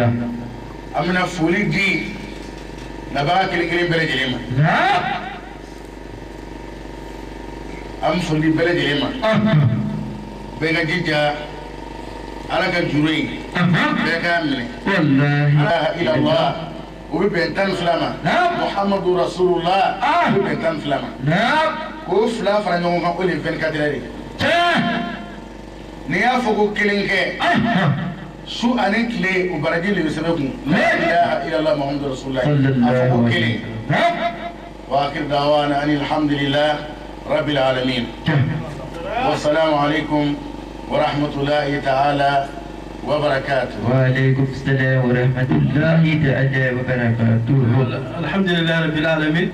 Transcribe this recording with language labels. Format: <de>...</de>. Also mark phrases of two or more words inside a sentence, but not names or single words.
<bm>an bɛna foli di nabaga kelen kelen bɛɛ lajɛlen ma am foli bɛɛ lajɛlen ma bɛɛ ka jija ala ka juru in bɛɛ k'a minɛ</bm> <ar>لا إله إلا الله</ar> <bm>o bɛ bɛn 12 ma</bm> <ar>محمد رسول الله</ar> <bm>o bɛ bɛn 12 ma k'o fila fara ɲɔgɔn kan o de ye 24 heures n'i y'a fɔ ko kelen kɛ su ani tile o baraji de bɛ sɛbɛn kun</bm> <ar>لا إله إلا الله محمد رسول الله</ar> <bm>a fɔ ko kelen</bm> <ar>وآخر دعوانا أن الحمد لله رب العالمين والسلام عليكم ورحمة الله تعالى وبركاته. وعليكم السلام ورحمة الله تعالى وبركاته. الحمد لله رب العالمين.</ar>